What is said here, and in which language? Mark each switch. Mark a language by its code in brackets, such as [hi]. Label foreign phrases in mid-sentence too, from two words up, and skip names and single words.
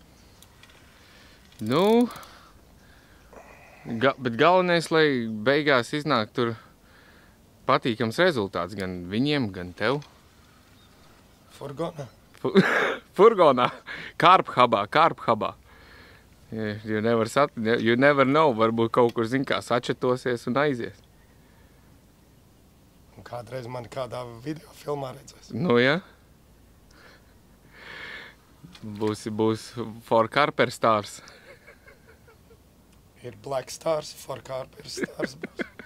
[lv] Nu, bet galvenais, lai beigās iznāk tur patīkams rezultāts gan viņiem, gan tev. Furgonā? Furgonā. Kārphubā. [en] You never know, [lv] varbūt kaut kur, zin kā, sačetosies un aizies. Un kādreiz mani kādā video filmā redzēs. Nu, jā. Būs For Carper Stars. Ir Black Stars, For Carper Stars būs.